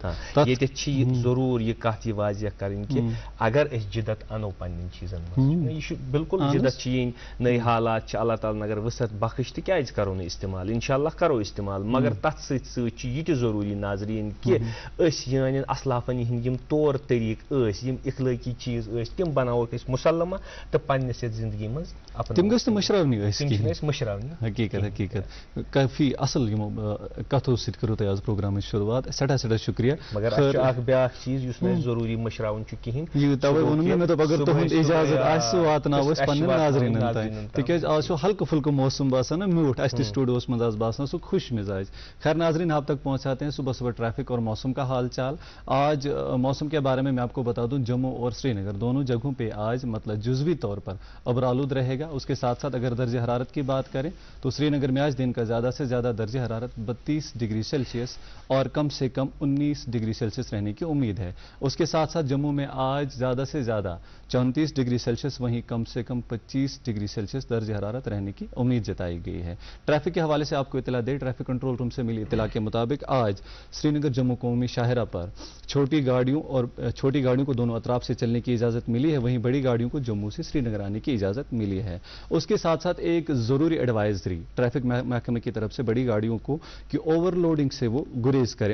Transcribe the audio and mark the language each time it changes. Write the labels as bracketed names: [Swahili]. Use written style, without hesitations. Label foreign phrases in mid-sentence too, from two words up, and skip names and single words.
[Kashmiri] ییٚتٮ۪تھ چھِ یہِ ضروٗر یہِ کتھ یہِ واضح کرٕنۍ کہِ اگر أسۍ جِدت انو پننٮ۪ن چیٖزن منٛز، یہِ چھُ بالکل جِدت چھِ یِنۍ، نٔے حالات چھِ اللہ تعالیٰ اگر وسعت بخش تہِ کیازِ کرو نہٕ استعمال، [Arabic] انشاء اللہ [Kashmiri] کرو استعمال. مگر تتھ سۭتۍ سۭتۍ چھُ یہِ تہِ ضروٗری ناظریٖن کہِ أسۍ یانٮ۪ن اسلافن ہٕنٛدۍ یِم طور طریٖقہٕ ٲسۍ، یِم اخلٲقی چیٖز ٲسۍ، تِم بناووکھ مسلمہ تو پنس زندگی مز تم گھس مشراونی مشراونی حقیقت حقیقت کافی اصل کتھو ست کرو تھی آج پروگرام شروعات سٹھا سٹھا شکریہ مگر بیاکھ چیز اس ضروری مشراون کہین توے ون مے دپ اگر تہد اجازت آس واتناو پنن ناظرین تین تکیاز آج ہلکہ پھلکہ موسم باسان نا میوٹھ اس سٹوڈیوس مز باسان سو خوش مزاج. [Urdu] خیر ناظرین آپ تک پہنچاتے ہیں صبح صبح ٹریفک اور موسم کا حال چال. آج موسم کے بارے میں آپ کو بتا دوں جموں اور سری نگر دونوں جگہوں پہ آج مطلب جزوی طور پر ابرآلود رہے گا. اس کے ساتھ ساتھ اگر درجہ حرارت کی بات کریں تو سری نگر میں آج دن کا زیادہ سے زیادہ درجہ حرارت 32 [English] degree Celsius [Urdu] اور کم سے کم 19 [English] degree Celsius [Urdu] رہنے کی امید ہے. اس کے ساتھ ساتھ جموں میں آج زیادہ سے زیادہ 34 [English] degree Celsius [Urdu] وہیں کم سے کم 25 [English] degree Celsius [Urdu] درجہ حرارت رہنے کی امید جتائی گئی ہے. ٹریفک کے حوالے سے آپ کو اطلاع دے, [English] traffic control room [Urdu] سے ملی اطلاع کے مطابق آج سری نگر جموں قومی شاہراہ پر چھوٹی گاڑیوں کو دونوں اطراف سے چلنے کی اجازت ملی ہے, وہیں بڑی گاڑیوں کو جموں سے سری نگر آنے کی اجازت ملی ہے. اس کے ساتھ ساتھ ایک ضروری ایڈوائزری ٹریفک محکمے کی طرف سے بڑی گاڑیوں کو کہ [English] over loading [Urdu] سے وہ گریز کریں.